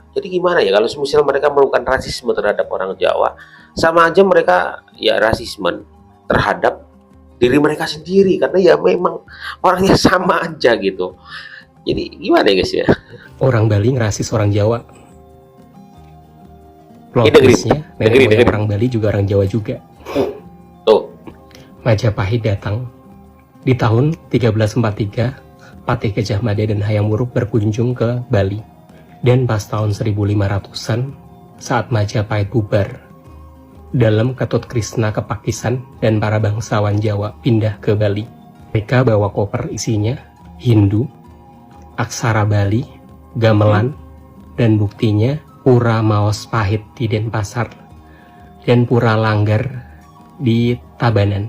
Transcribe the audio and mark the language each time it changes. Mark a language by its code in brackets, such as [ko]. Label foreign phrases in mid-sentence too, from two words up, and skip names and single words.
[id] Jadi gimana ya kalau misalnya mereka melakukan rasisme terhadap orang Jawa, sama aja mereka ya rasisme terhadap diri mereka sendiri, karena ya memang orangnya sama aja gitu. Jadi gimana ya guys ya? Orang Bali ngerasis orang Jawa. Plot twistnya, nenek moyang orang Bali juga orang Jawa juga. Tuh. Majapahit datang di tahun 1343. Patih Gajah Mada dan Hayam Wuruk berkunjung ke Bali. Dan pas tahun 1500-an, saat Majapahit bubar, dalam Ketut Krishna kepakisan dan para bangsawan Jawa pindah ke Bali. Mereka bawa koper isinya Hindu, aksara Bali, gamelan, dan buktinya Pura Maos Pahit di Denpasar dan Pura Langgar di Tabanan.